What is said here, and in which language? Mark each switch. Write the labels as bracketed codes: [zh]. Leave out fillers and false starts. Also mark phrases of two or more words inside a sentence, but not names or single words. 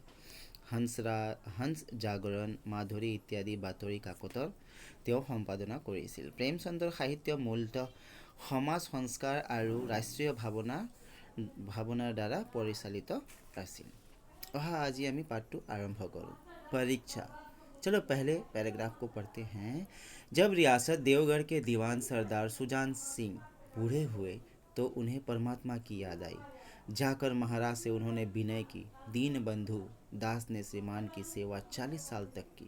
[as] হংস জাগৰণ, মাধুৰী ইত্যাদি বাতৰি কাকতৰ তেওঁ সম্পাদনা কৰিছিল। প্ৰেমচন্দৰ সাহিত্য মূলতঃ সমাজ সংস্কাৰ আৰু ৰাষ্ট্ৰীয় ভাৱনাৰ দ্বাৰা পৰিচালিত আছিল। আজি আমি পাঠটো আৰম্ভ কৰোঁ। परीक्षा। [hi] चलो पहले पैराग्राफ को पढ़ते हैं। जब रियासत देवगढ़ के दीवान सरदार सुजान सिंह बूढ़े हुए तो उन्हें परमात्मा की याद आई। जाकर महाराज से उन्होंने विनय की। दीन बंधु दास ने श्रीमान की सेवा 40 साल तक की।